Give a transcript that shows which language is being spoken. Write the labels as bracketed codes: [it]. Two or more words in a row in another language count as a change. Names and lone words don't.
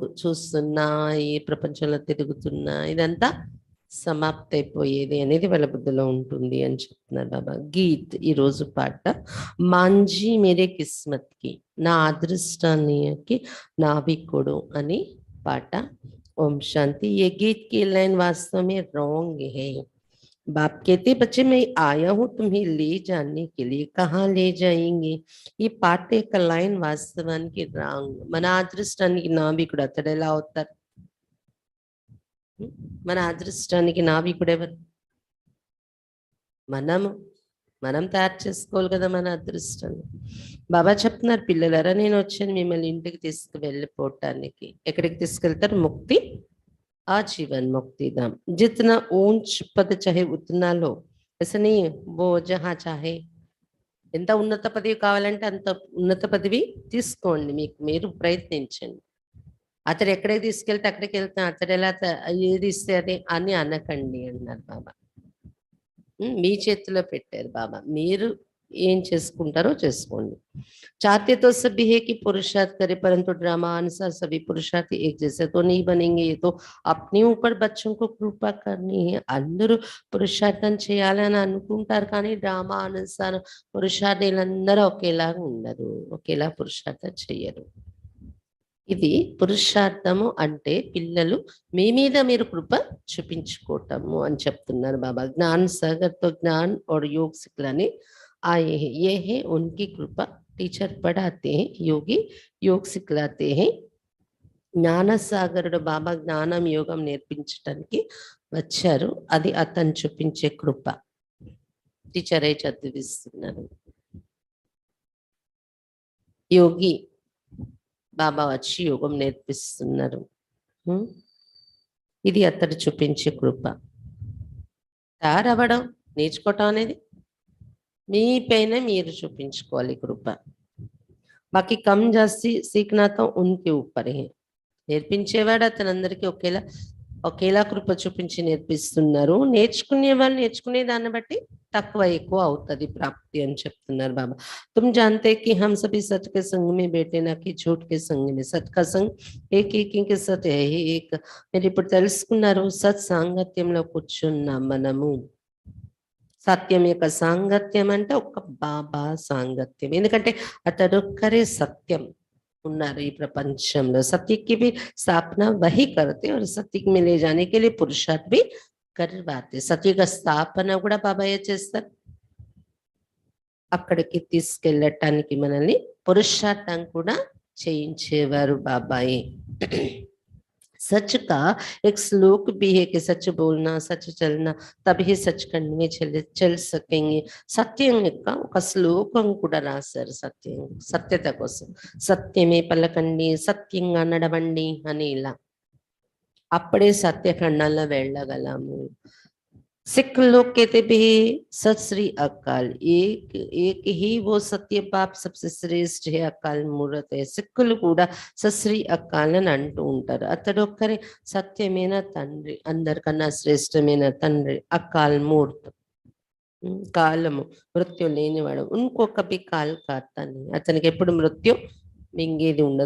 [te] చూస్తున్నా, ఈ ప్రపంచంలో తిరుగుతున్నా, ఇదంతా సమాప్తి అయిపోయేది అనేది వాళ్ళ బుద్ధిలో ఉంటుంది అని చెప్తున్నారు బాబా. గీత్ ఈ రోజు పాట, [hi] मांझी मेरे किस्मत की, [te] నా అదృష్టానికి నావికుడు అని పాట. [hi] ओम शांति. ये गीत की लाइन वास्तव में रॉन्ग है. बाप कहते, बच्चे मैं आया हूं तुम्हें ले जाने के लिए, कहाँ ले जाएंगे? [te] ఈ పాట యొక్క లైన్ వాస్తవానికి రాంగ్. మన అదృష్టానికి నావికుడు అతడు ఎలా అవుతారు? మన అదృష్టానికి నావికుడు ఎవరు? మనం తయారు చేసుకోవాలి కదా మన అదృష్టాన్ని. బాబా చెప్తున్నారు, పిల్లలరా నేను వచ్చాను మిమ్మల్ని ఇంటికి తీసుకువెళ్ళిపోవటానికి. ఎక్కడికి తీసుకెళ్తారు? ముక్తి, [hi] आजीवन मुक्तिधाम. जितना ऊंच पद चाहे उतना लो, ऐसा नहीं वो जहाँ चाहे. [te] ఎంత ఉన్నత పదవి కావాలంటే అంత ఉన్నత పదవి తీసుకోండి, మీకు మీరు ప్రయత్నించండి. అతడు ఎక్కడికి తీసుకెళ్తే అక్కడికి వెళ్తాం, అతడు ఎలా ఏది ఇస్తే అది అని అనకండి అన్నారు బాబా. మీ చేతిలో పెట్టారు బాబా. మీరు ఏం చేసుకుంటారో చేసుకోండి. [hi] चाहते तो सभी है कि पुरुषार्थ करे, परंतु ड्रामा अनुसार सभी पुरुषार्थ एक जैसे तो नहीं बनेंगे. ये तो अपने ऊपर बच्चों को कृपा करनी है. [te] అందరూ పురుషార్థం చేయాలని అనుకుంటారు, కానీ డ్రామా అనుసారం పురుషార్థులందరూ ఒకేలాగా ఉండరు, ఒకేలా పురుషార్థం చెయ్యరు. ఇది పురుషార్థము అంటే పిల్లలు మీ మీద మీరు కృప చూపించుకోవటము అని చెప్తున్నారు బాబా. [hi] ज्ञान सागर तो ज्ञान और योग सिखलाने आए हैं. ये है उनकी कृपा. टीचर पढ़ाते हैं, योगी योग सिखलाते हैं. [te] జ్ఞాన సాగరుడు బాబా జ్ఞానం యోగం నేర్పించడానికి వచ్చారు. అది అతను చూపించే కృప. టీచరే చదివిస్తున్నారు. యోగి బాబా వచ్చి యోగం నేర్పిస్తున్నారు. ఇది అతడు చూపించే కృప. తయారవ్వడం నేర్చుకోవటం అనేది మీ పైన మీరు చూపించుకోవాలి కృప. [hi] बाकी कम जास्ती सीखना तो उनके ऊपर है. [te] నేర్పించేవాడు అతనందరికీ ఒకేలా కృప చూపించి నేర్పిస్తున్నారు. నేర్చుకునే వాళ్ళు నేర్చుకునే దాన్ని బట్టి తక్కువ ఎక్కువ అవుతుంది ప్రాప్తి అని చెప్తున్నారు బాబా. [hi] तुम जानते कि हम सभी सच के संग में बैठे ना कि झूठ के संग में. सच का संग एक सत है एक. [te] మీరు ఇప్పుడు తెలుసుకున్నారు, సత్ సాంగత్యంలో కూర్చున్న మనము. సత్యం యొక్క సాంగత్యం అంటే ఒక బాబా సాంగత్యం. ఎందుకంటే అతడొక్కరే సత్యం ఉన్నారు ఈ ప్రపంచంలో. [hi] सत्य की भी स्थापना वही करते और सत्य में ले जाने के लिए पुरुषार्थ भी करवाते. सत्य का [te] స్థాపన కూడా బాబాయే చేస్తారు. అక్కడికి తీసుకెళ్ళటానికి మనల్ని పురుషార్థం కూడా చేయించేవారు బాబాయే. [hi] सच का एक श्लोक भी है कि सच बोलना, सच चलना, तभी सचखंड में चल सकेंगे. [te] సత్యం యొక్క ఒక శ్లోకం కూడా రాశారు. సత్యత కోసం. సత్యమే పలకండి, సత్యంగా నడవండి అని. ఇలా అప్పుడే సత్యఖండంలో వెళ్ళగలము. [hi] सिख लोग कहते भी [pa] ਸਤ ਸ੍ਰੀ ਅਕਾਲ. [hi] एक ही वो सत्य बाप सबसे श्रेष्ठ है, अकाल मूर्त है. [te] సిక్కులు కూడా [pa] ਸਤ ਸ੍ਰੀ ਅਕਾਲ [te] అని అంటూ ఉంటారు. అతడొక్కరే సత్యమైన తండ్రి, అందరికన్నా శ్రేష్టమైన తండ్రి. అకాల్ మూర్త, కాలము, మృత్యు లేనివాడు. [hi] उनको कभी काल खाता नहीं. [te] అతనికి ఎప్పుడు మృత్యు మింగేది ఉండదు.